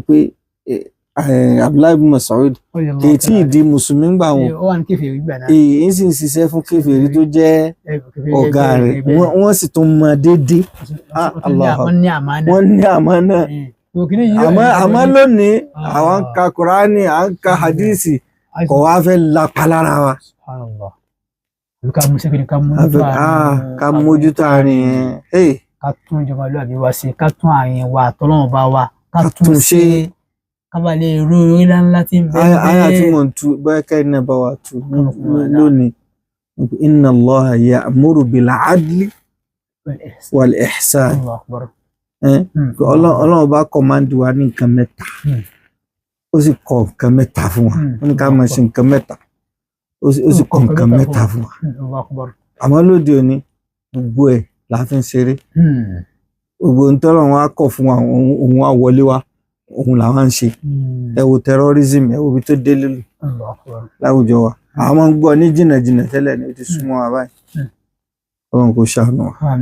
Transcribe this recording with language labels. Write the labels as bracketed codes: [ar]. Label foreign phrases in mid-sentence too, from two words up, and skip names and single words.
[yo] pé Abdullahi bin Mas'ud kì í tí ì di mùsùlùmí gbà wọn èyí ń sì ń ṣiṣẹ́ fún kèfèrí tó jẹ́ ọ̀gá rẹ̀ wọ́n sì tún mọ déédéé wọ́n ní àmánà àmọ́ lónìí àwọn ń ka Kùránì à ń ka hadisi kò wá fẹ́ lápá lára wa ká mójútó àárín yẹn ká tún ìjọmọlúwàbí wa ṣe ká tún àárín wa àtọlọ́run bá wa ká tún ṣe kábà lè ro orí ńlá tí ń bẹ bẹ́ẹ̀. àyà tí mò ń tu bẹ́ẹ̀ kẹ́rin náà bá wa tu lónìí [ar] إن الله يأمر بالعدل والإحسان. [yo] Ọlọ́run bá kọ̀mándì wa ní nǹkan mẹ́ta ó sì kọ nǹkan mẹ́ta fún wa ó ní ká máa ṣe nǹkan mẹ́ta ó sì kọ nǹkan mẹ́ta fún wa àmọ́ lóde òní gbogbo ẹ̀ la fi ń ṣeré gbogbo ntọ́lọ́run wa kọ̀ fún wa òun wa wọlé wa òun làwọn ń ṣe ẹ wo terrorism ẹ wo ibi tó dé lílù láwùjọ wa àwọn máa ń gbọ́ ní jìnnàjìnnà tẹ́lẹ̀ ní o ti súnmọ́ wa báyìí Ọlọ́run kò ṣàánú wa.